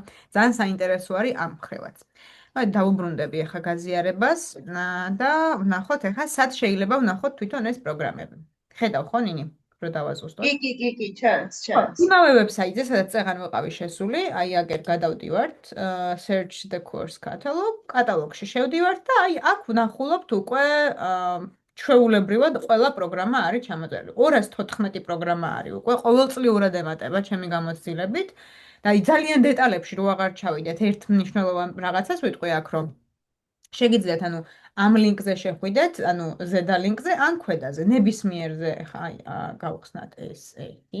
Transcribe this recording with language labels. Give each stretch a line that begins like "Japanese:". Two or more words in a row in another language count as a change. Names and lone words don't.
Georgian: ძალიან საინტერესო არის ამ ხრევაც. აი დავუბრუნდები ახლა გაზიარებას და ვნახოთ ახლა სად შეიძლება ვნახოთ თვითონ ეს პროგრამები. ხედავ ხო ნინი? რო დავაზუსტოთ. კი, ჩანს. იმავე ვებსაიტზე, სადაც წეღან ვიყავი შესული, აი აგერ გადავდივართ,
English: search the course catalog,
Georgian: კატალოგში შევდივართ და აი აქ ვნახულობთ უკვე ჩვეულებრივად ყველა პროგრამა არის ჩამოწერილი. 214 პროგრამა არის უკვე ყოველწლიურად ემატება ჩემი გამოცდილებით. და ძალიან დეტალებში რო აღარ ჩავიდეთ, ერთ მნიშვნელოვან რაღაცას ვიტყვი აქ, რომ შეგიძლიათ ანუ ამ ლინკზე შეხვიდეთ, ანუ ზედა ლინკზე ან ქვედაზე, ნებისმიერზე, ხა აი გავხსნათ ეს ერთი.